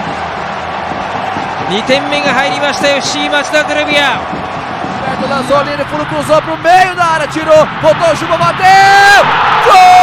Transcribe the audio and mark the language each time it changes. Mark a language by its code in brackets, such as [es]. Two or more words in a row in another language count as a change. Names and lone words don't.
[ja] 。2 点目が入りました FC 町田ゼルビア。 [pt] Lançou ali, ele cruzou pro meio da área, tirou, botou o chuva, bateu! Gol!